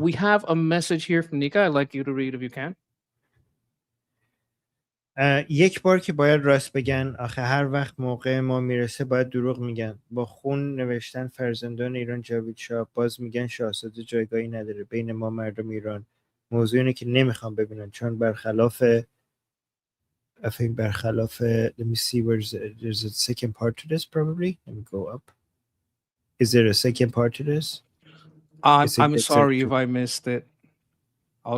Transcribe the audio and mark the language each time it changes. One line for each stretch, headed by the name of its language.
English: We have a message here from Nika. I'd like you to read if you can.
Persian: یک بار که باید راست بگن، آخه هر وقت موقع ما میرسه باید دروغ میگن. با خون نوشتن فرزندان ایران جاوید شاه، باز میگن شاهزاده جایگاهی نداره بین ما مردم ایران. موضوع اینه که نمیخوام ببینن، چون برخلاف
English: let me see there's a second part to this probably. Let me go up. Is there a second part to this? I'm sorry if I missed it. I'll